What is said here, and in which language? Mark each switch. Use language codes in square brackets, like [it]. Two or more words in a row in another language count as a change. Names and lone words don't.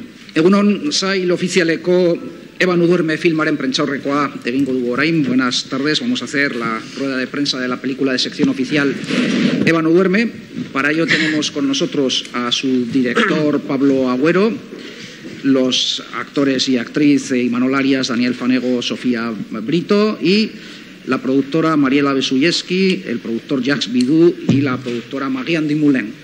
[eu] Egunon, sail ofizialeko Eba Nuduerme filmaren prentsaurrekoa egingo dugu orain. [es] Buenas tardes, vamos a hacer la rueda de prensa de la película de sección oficial Eba Nuduerme. Para ello tenemos con nosotros a su director Pablo Agüero, los actores y actriz Imanol Arias, Daniel Fanego, Sofía Brito y la productora Mariela Besuyeski, el productor Jacques Bidou y la productora Marianne Dumoulin.